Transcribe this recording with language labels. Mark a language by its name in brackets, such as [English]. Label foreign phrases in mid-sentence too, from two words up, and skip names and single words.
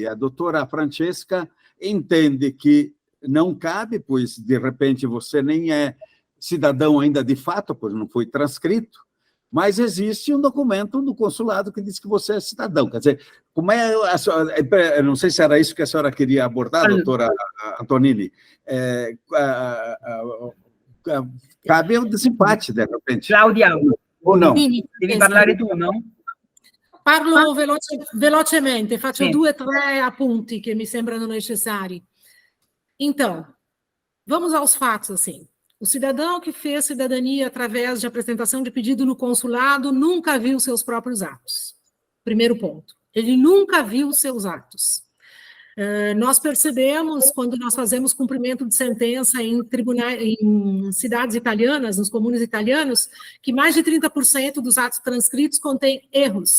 [Portuguese] A doutora Francesca entende que não cabe, pois, de repente, você nem é cidadão ainda de fato, pois não foi transcrito, mas existe um documento do consulado que diz que você é cidadão. Quer dizer, como é eu não sei se era isso que a senhora queria abordar, doutora Antonini. Cabe o desempate, de repente. Claudia, ou não? [Italian] devi parlare tu, no? Parlo velocemente, faccio Sì. 2 o 3 appunti che mi sembrano necessari. [Portuguese] Então, vamos aos fatos, assim. O cidadão que fez cidadania através de apresentação de pedido no consulado nunca viu seus próprios atos. Primeiro ponto. Ele nunca viu seus atos. Nós percebemos, quando nós fazemos cumprimento de sentença em tribunais, em cidades italianas, nos comunes italianos, que mais de 30% dos atos transcritos contêm erros.